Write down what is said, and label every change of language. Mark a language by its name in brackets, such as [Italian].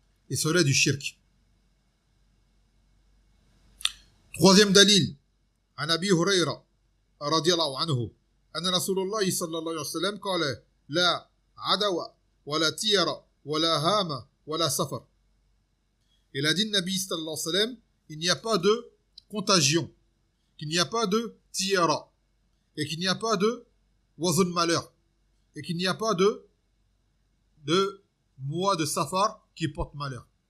[French] Et cela est du shirk. Troisième dalil, [Arabic] عن أبي هريرة رضي الله عنه أن رسول الله صلى الله عليه وسلم قال لا عدوى ولا تير ولا هام ولا سفر. [French] Il a dit le Nabi sallallahu alayhi wa sallam, il n'y a pas de contagion, qu'il n'y a pas de tiara, et qu'il n'y a pas de oiseau de malheur, et qu'il n'y a pas de mois de safar qui porte malheur.